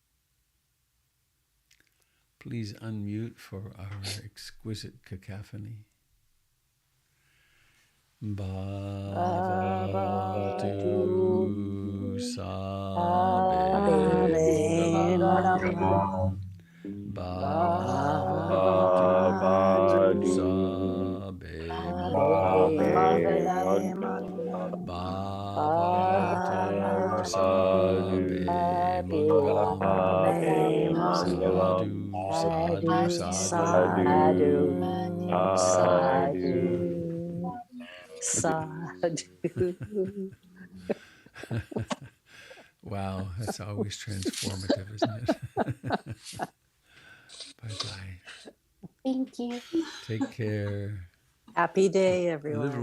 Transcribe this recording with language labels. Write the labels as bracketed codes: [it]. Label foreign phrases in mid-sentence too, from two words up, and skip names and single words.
[en] Please unmute for our exquisite cacophony. [pi] Bhavatu sabe mangalam. Bhavatu sabe mangalam. Bhavatu sabe mangalam. Sadhu, sadhu, sadhu. [en] Wow, that's always transformative, isn't it? Bye-bye. Thank you. Take care. Happy day, everyone.